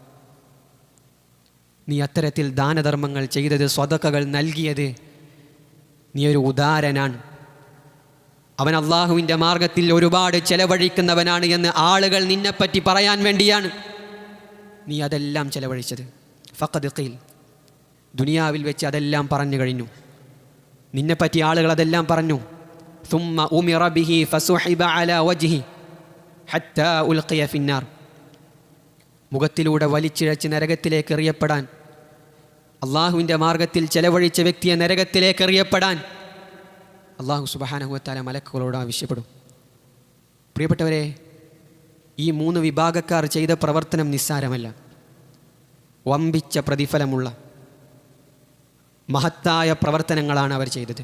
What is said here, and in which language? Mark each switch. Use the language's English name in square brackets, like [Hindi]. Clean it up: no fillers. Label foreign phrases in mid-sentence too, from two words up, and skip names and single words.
[Malayalam] നീ അത്തരത്തിൽ ദാനധർമ്മങ്ങൾ ചെയ്തത്, സ്വതക്കകൾ നൽകിയത്, നീ ഒരു ഉദാരനാണ്, അവൻ അള്ളാഹുവിൻ്റെ മാർഗത്തിൽ ഒരുപാട് ചെലവഴിക്കുന്നവനാണ് എന്ന് ആളുകൾ നിന്നെപ്പറ്റി പറയാൻ വേണ്ടിയാണ് നീ അതെല്ലാം ചെലവഴിച്ചത്. [Arabic] فقد قيل, [Malayalam] ദുനിയാവിൽ വെച്ച് അതെല്ലാം പറഞ്ഞു കഴിഞ്ഞു, നിന്നെപ്പറ്റി ആളുകൾ അതെല്ലാം പറഞ്ഞു. [Arabic] ثم أمر به فسحب على وجهه حتى ألقي في النار. [Malayalam] മുഖത്തിലൂടെ വലിച്ചിഴച്ച് നരകത്തിലേക്ക് എറിയപ്പെടാൻ, അള്ളാഹുവിൻ്റെ മാർഗത്തിൽ ചെലവഴിച്ച വ്യക്തിയെ നരകത്തിലേക്ക് എറിയപ്പെടാൻ അള്ളാഹു [Arabic] سبحانه وتعالى [Malayalam] മലക്കുകളോട് ആവശ്യപ്പെടും. പ്രിയപ്പെട്ടവരെ, ഈ 3 വിഭാഗക്കാർ ചെയ്ത പ്രവർത്തനം നിസ്സാരമല്ല, വമ്പിച്ച പ്രതിഫലമുള്ള മഹത്തായ പ്രവർത്തനങ്ങളാണ് അവർ ചെയ്തത്.